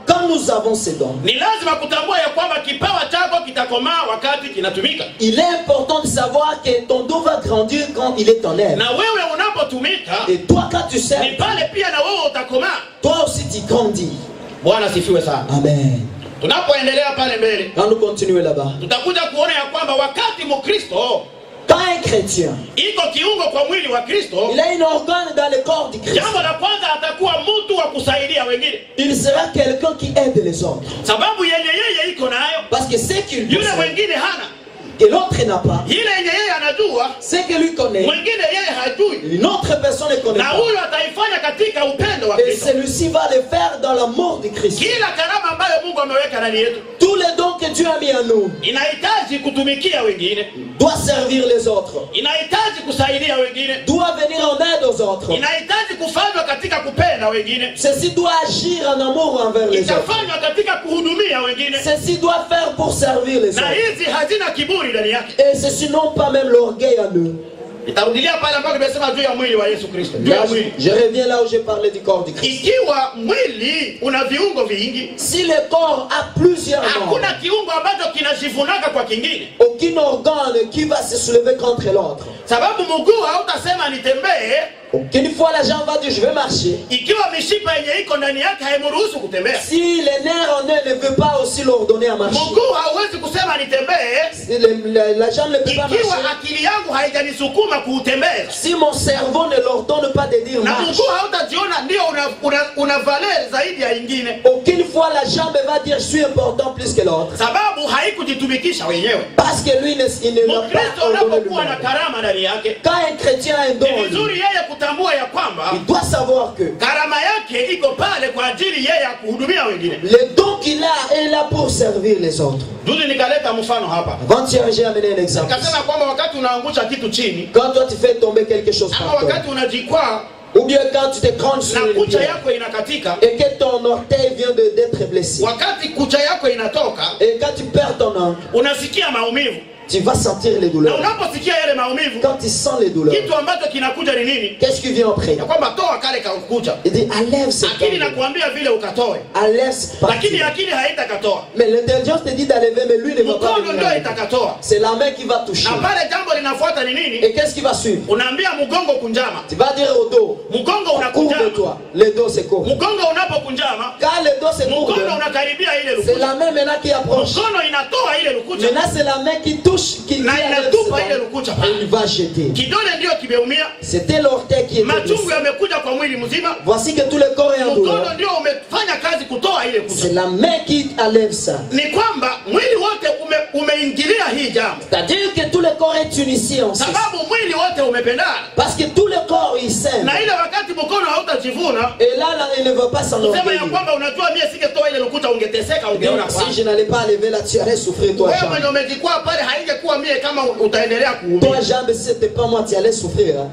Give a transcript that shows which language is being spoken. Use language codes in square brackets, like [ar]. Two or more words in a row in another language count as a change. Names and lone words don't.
[fr] quand nous avons ces dons, [sw] ni lazima kutambua ya kwamba kipawa chako kitakomaa wakati kinatumika. [fr] Il est important de savoir que ton don va grandir quand il est en œuvre. [sw] Na wewe unapotumika, [fr] et toi quand tu sers, [sw] ni pale pia na wewe utakomaa. [fr] Toi aussi tu grandis. [sw] Bwana sifiwe sana. Amen. Tunapoendelea pale mbele, [fr] quand nous continuons là-bas, [sw] tutakuja kuona ya kwamba wakati Mkristo, [fr] quand un chrétien, [sw] iko kiungo kwa mwili wa Kristo, [fr] il a une organe dans le corps du Christ. [sw] Jambo la kwanza atakuwa mtu wa kusaidia wengine. [fr] Il sera quelqu'un qui aide les autres. [sw] Sababu yeye iko nayo, [fr] parce que c'est qu'il [sw] yule wengine hana. [fr] Et l'autre n'a pas. [sw] Ile yeye anajua, [fr] c'est que lui connaît. [sw] Mwingine yeye hajui. [fr] Une autre personne ne connaît pas. [sw] Na huyo ataifanya katika upendo wa Kristo. [fr] Et celui-ci va le faire dans l'amour de Christ. [sw] Kila karama ambayo Mungu ameweka ndani yetu, [fr] tous les dons que Dieu a mis en nous, [sw] inahitaji kutumikia wengine, [fr] doit servir les autres, [sw] inahitaji kusaidia wengine, [fr] doit venir en aide aux autres, [sw] inahitaji kufanywa katika kupenda wengine, [fr] ceci doit agir en amour envers les autres, [sw] itafanywa katika kuhudumia wengine, [fr] ceci doit faire pour servir les autres. [sw] Na hizi hazina kiburi ndani yake. [fr] Et ceci n'ont pas même l'orgueil en eux. [sw] Itarudilia pale ambapo nimesema juu ya mwili wa Yesu Kristo. [fr] Je reviens là où j'ai parlé du corps du Christ. [sw] Ikiwa mwili una viungo vingi, [fr] si le corps a plusieurs membres, [sw] hakuna kiungo ambacho kinajivunaka kwa kingine. [fr] Aucun organe qui va se soulever contre l'autre. [sw] Sababu mguu hautasema nitembee. [fr] Aucune fois la jambe va dire je vais marcher. [sw] Ikiwa mishipa yenye iko ndani yake haimruhusu kutembea. [fr] Si les nerfs en eux ne veut pas aussi l'ordonner à marcher. [sw] Mguu hauwezi kusema nitembee. [fr] Si la jambe ne peut pas marcher. [sw] Ikiwa akili yangu haijanisukuma kuutembeza. [fr] Si mon cerveau ne l'ordonne pas de dire marche. [sw] Na mguu hautajiona ndio una valeur zaidi ya ingine. [fr] Aucune fois la jambe va dire je suis important plus que l'autre. [sw] Sababu haikujitumikisha wenyewe. [fr] Parce que lui il ne l'a pas ordonné lui-même. [sw] Karama ndani yake. [fr] Quand un chrétien a un don, [sw] kutambua ya kwamba [fr] il doit savoir que [sw] karama yake iko pale kwa ajili yeye ya kuhudumia wengine. [fr] Le don qu'il a est là pour servir les autres. [sw] Juzi nikaleta mfano hapa. [fr] Avant-hier j'ai amené un exemple. [sw] Nikasema kwamba wakati unaangusha kitu chini, [fr] quand toi tu fais tomber quelque chose par terre, [sw] wakati unajikwaa, [fr] ou bien quand tu te craches sur [sw] le kucha yako inakatika, [fr] et que ton orteil vient d'être blessé, [sw] wakati kucha yako inatoka, [fr] et quand tu perds ton ongle, [sw] unasikia maumivu, [fr] tu vas sentir les douleurs. [sw] Na unaposikia yale maumivu, [fr] quand tu sens les douleurs, [sw] kitu ambacho kinakuja ni nini? [fr] Qu'est-ce qui vient après? [sw] Ya kwamba toa kale ka kucha. [fr] Il dit enlève ce. [sw] Akili inakuambia vile ukatoe. [fr] Enlève ce. [sw] Lakini akili haitakatoa. [fr] Mais l'intelligence te dit d'enlever, mais lui ne va pas. [sw] Mkono ndio itakatoa. [fr] C'est la main qui va toucher. [sw] Na pale jambo linafuata ni nini? [fr] Et qu'est-ce qui va suivre? [sw] Unaambia mgongo kunjama. [fr] Tu vas dire au dos. [sw] Mgongo unakunjama. [fr] De toi. Le dos c'est court. [sw] Mgongo unapokunjama. [fr] Quand le dos c'est court. [sw] Mkono unakaribia ile lukucha. [fr] C'est la main maintenant qui approche. [sw] Mkono inatoa ile lukucha. [fr] Maintenant c'est la main qui touche qui [sw] inatupa ile lukucha. [fr] Il va jeter. [sw] Kidole ndio kimeumia. [fr] C'était l'orteil qui était blessé. [sw] Machungu yamekuja kwa mwili mzima. [fr] Voici que tout le corps est en douleur. [sw] Mkono ndio umefanya kazi kutoa ile kucha. [fr] C'est la main qui enlève ça. [sw] Ni kwamba mwili wote umeingia [fr] C'est-à-dire que tout le corps est unissi en Christ. Parce que tout le corps il s'aime. Et là, il ne veut pas s'enorgueillir. Si je n'allais pas lever là, tu allais souffrir toi. Toi, jambe, si c'était pas moi, tu allais souffrir.